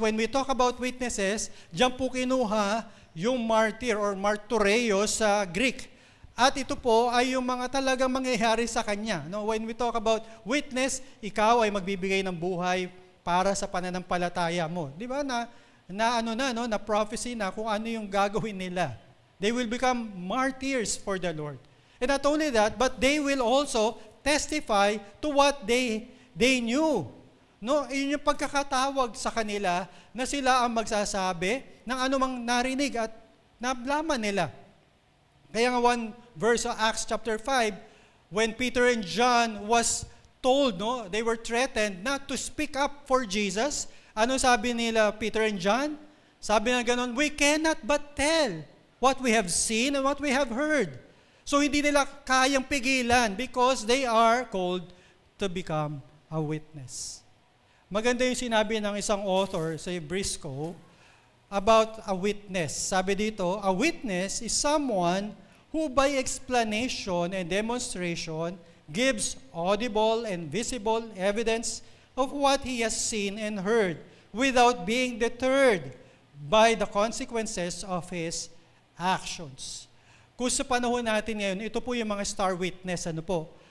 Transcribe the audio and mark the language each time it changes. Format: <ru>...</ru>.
<en>When we talk about witnesses,</en> <tl>diyan po kinuha yung martyr or martyreos sa Greek. At ito po ay yung mga talagang mangyayari sa kanya. No?</tl> <en>When we talk about witness,</en> <tl>ikaw ay magbibigay ng buhay para sa pananampalataya mo. Di ba na prophecy na kung ano yung gagawin nila.</tl> <en>They will become martyrs for the Lord. And not only that, but they will also testify to what they knew.</en> <tl>No, yun yung pagkakatawag sa kanila na sila ang magsasabi ng anumang narinig at nablaman nila. Kaya nga</tl> <en>one verse of Acts chapter 5, when Peter and John was told, no, they were threatened not to speak up for Jesus.</en> <tl>Ano sabi nila Peter and John? Sabi na ganun,</tl> <en>we cannot but tell what we have seen and what we have heard.</en> <tl>So hindi nila kayang pigilan</tl> <en>because they are called to become a witness.</en> <tl>Maganda yung sinabi ng isang author sa Briscoe</tl> <en>about a witness.</en> <tl>Sabi dito,</tl> <en>a witness is someone who by explanation and demonstration gives audible and visible evidence of what he has seen and heard without being deterred by the consequences of his actions.</en> <tl>Kung sa panahon natin ngayon, ito po yung mga star witness, ano po?</tl>